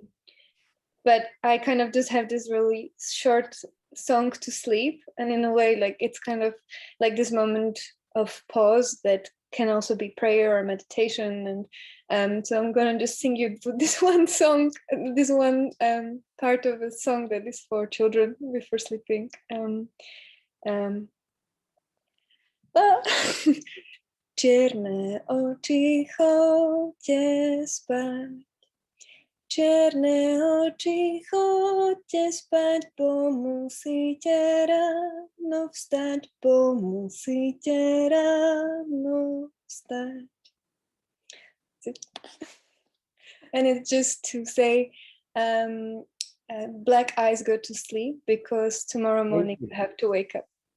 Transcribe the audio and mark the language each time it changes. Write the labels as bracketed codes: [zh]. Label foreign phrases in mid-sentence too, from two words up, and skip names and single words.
[en] But I kind of just have this really short song to sleep, and in a way, like it's kind of like this moment of pause that can also be prayer or meditation. And so I'm gonna just sing you this one song, this one part of a song that is for children before sleeping. [sk] Čierne oči, chodte spať. Čierne oči, chodte spať, bo musíte ráno vstať, bo musíte ráno vstať. [en] And it's just to say, black eyes go to sleep because tomorrow morning you have to wake up.